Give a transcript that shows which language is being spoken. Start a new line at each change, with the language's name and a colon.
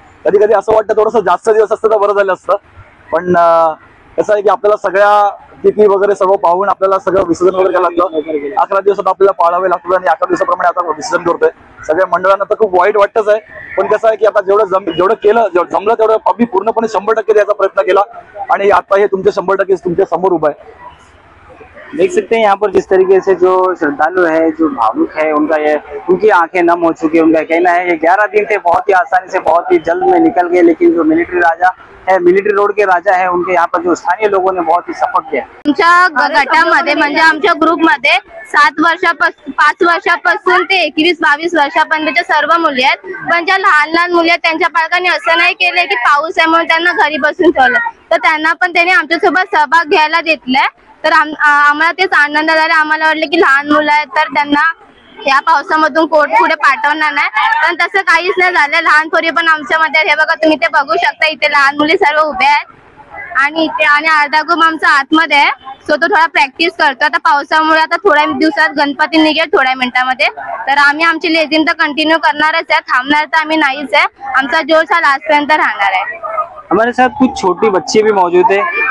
Marathi: कधी कधी असं वाटतं थोडंसं जास्त दिवस असतं तर बरं झालं असतं. पण कसं आहे की आपल्याला सगळ्या तिथी वगैरे सर्व पाहून आपल्याला सगळं विसर्जन वगैरे करायला लागतं. 11 दिवसात आपल्याला पाळावे लागतं आणि 11 दिवसाप्रमाणे आता विसर्जन करतोय. सगळ्या मंडळांना तर खूप वाईट वाटतच आहे. पण कसं आहे की आता जेवढं केलं, जमलं तेवढं आम्ही पूर्णपणे 100% द्यायचा प्रयत्न केला. आणि आता हे तुमचे 100% तुमच्या समोर उभं आहे.
Hindi: देख सकते हैं यहाँ पर जिस तरीके से जो श्रद्धालु है, जो भावुक है, उनकी आंखें नम हो चुकी है। उनका कहना है ये 11 दिन थे बहुत ही आसानी से, बहुत ही जल्द में निकल गए, लेकिन जो मिलिट्री राजा है, मिलिट्री रोड के राजा है, उनके यहाँ पर जो स्थानीय लोगों ने बहुत ही सपोर्ट किया.
Marathi: आमच्या गटामध्ये म्हणजे आमच्या ग्रुपमध्ये 5 वर्षापासून ते 21-22 वर्षापर्यंतच्या सर्व मुली आहेत. पण ज्या लहान लहान मुली आहेत त्यांच्या पालकांनी असं नाही केलंय की पाऊस आहे म्हणून त्यांना घरी बसून ठेवलं, तर त्यांना पण त्यांनी आमच्यासोबत सहभाग घ्यायला घेतलाय. तर आम्हाला तेच आनंद झाला. आम्हाला वाटलं की लहान मुलं आहेत तर त्यांना या पावसामधून कोट पुढे पाठवणार नाही, पण तसं काहीच नाही झालं. लहान पोरी पण आमच्यामध्ये, हे बघा तुम्ही ते बघू शकता, इथे लहान मुली सर्व उभ्या आहेत आणि इथे आणि अर्धा ग्रुप आमचा आतमध्ये आहे. सो तो थोडा प्रॅक्टिस करतो. आता पावसामुळे आता थोड्या दिवसात गणपती निघेल थोड्या मिनिटांमध्ये, तर आम्ही आमची लेझिम तर कंटिन्यू करणारच आहे, थांबणार तर आम्ही नाहीच आहे. आमचा जोश हा लास्ट पर्यंत राहणार आहे.
Hindi: हमारे साथ कुछ छोटी बच्ची भी मौजूद है.